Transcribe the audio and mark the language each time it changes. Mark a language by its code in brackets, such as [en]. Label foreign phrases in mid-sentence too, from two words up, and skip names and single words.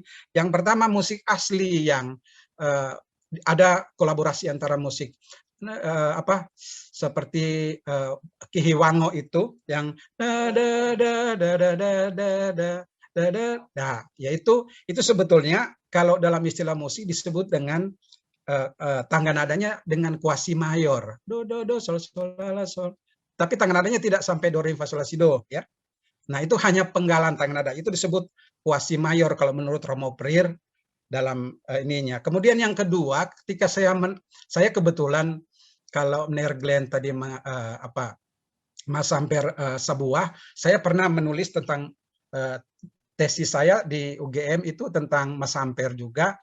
[id] Yang pertama musik asli yang ada kolaborasi antara musik seperti Kihiwango itu yang nah, yaitu itu sebetulnya kalau dalam istilah musik disebut dengan tangga nadanya dengan kuasi mayor, do do do sol sol la sol. Tapi tangga nadanya tidak sampai do re fa sol la si do, ya. Nah, itu hanya penggalan tangga nada. Itu disebut kuasi mayor kalau menurut Romo Prier dalam ininya. Kemudian yang kedua, ketika saya kebetulan kalau Nerglen tadi Mas Samper sebuah, saya pernah menulis tentang tesis saya di UGM itu tentang Mas Samper juga.